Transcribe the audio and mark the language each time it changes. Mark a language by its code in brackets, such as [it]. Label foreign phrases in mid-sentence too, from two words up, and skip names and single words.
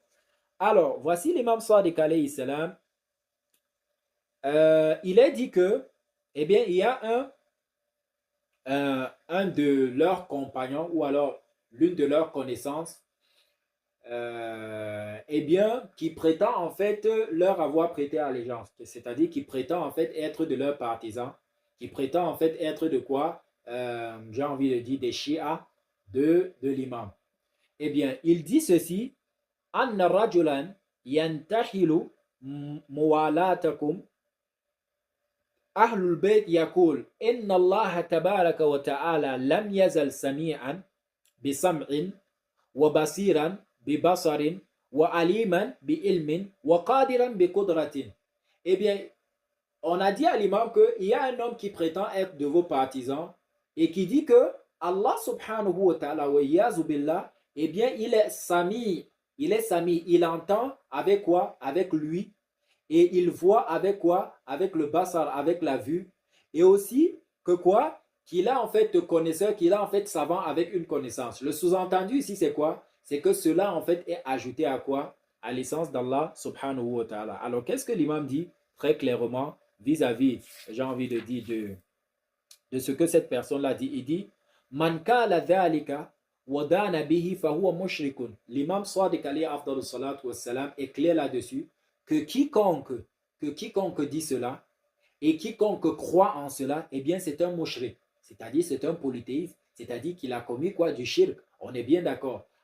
[fr] Alors, voici l'imam Sadiq [ar] عليه السلام. [fr] Il est dit que, eh bien, il y a un de leurs compagnons ou alors l'une de leurs connaissances, eh bien, qui prétend en fait leur avoir prêté allégeance, c'est-à-dire qui prétend en fait être de leurs partisans, qui prétend en fait être de quoi, j'ai envie de dire des chiites de l'imam. Eh bien, il dit ceci, [ar] أن رجلا ينتحل موالاتكم أهل البيت يقول إن الله تبارك وتعالى لم يزل سميعا بسمع وبصيرا ببصر وعليما بعلم وقادرا بقدرة. [fr] Eh bien, on a dit à l'imam qu'il y a un homme qui prétend être de vos partisans et qui dit que [ar] الله سبحانه وتعالى والعياذ بالله, [fr] eh bien, il entend avec quoi? Avec lui. Et il voit avec quoi? Avec le basar, avec la vue. Et aussi que quoi? Qu'il a en fait connaisseur, qu'il a en fait savant avec une connaissance. Le sous-entendu ici, c'est quoi? C'est que cela en fait est ajouté à quoi? À l'essence d' [ar] الله سبحانه وتعالى. [fr] Alors qu'est-ce que l'imam dit très clairement vis-à-vis, j'ai envie de dire, de ce que cette personne-là dit? Il dit, [ar] من قال ذلك ودان به فهو مشرك. [fr] L'imam Sadiq [ar] عليه أفضل الصلاة والسلام [fr] est clair là-dessus. Que quiconque dit cela et quiconque croit en cela, eh bien c'est un mushrik, c'est-à-dire c'est un polythéiste, c'est-à-dire qu'il a commis quoi? Du shirk. On est bien d'accord.